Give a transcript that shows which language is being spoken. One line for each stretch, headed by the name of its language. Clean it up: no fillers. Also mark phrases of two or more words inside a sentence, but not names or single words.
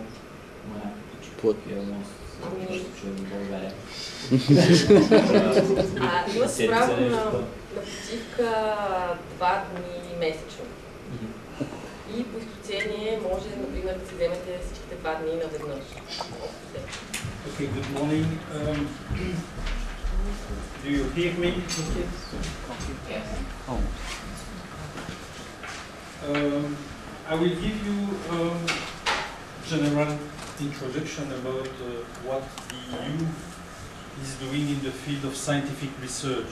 Bulgarian: плътни? В България. Имате право на почивка 2 дни месечно. И по изключение може, например, да си вземете всичките 2 дни наведнъж.
English: Okay, good morning. Do you hear me? Yes. I will give you general introduction about what the EU is doing in the field of scientific research.